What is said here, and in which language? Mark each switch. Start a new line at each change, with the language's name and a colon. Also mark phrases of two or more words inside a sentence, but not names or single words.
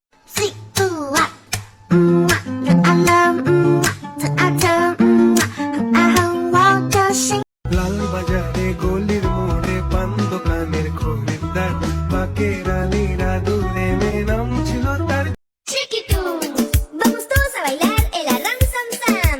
Bangla: লাল বাজারে গলির মোড়ে পান দোকানের খরিদ্দার বাকের আলীরা দূরে মে নাম ছিল তার
Spanish: Chiquitos, vamos todos a bailar el arram sam sam.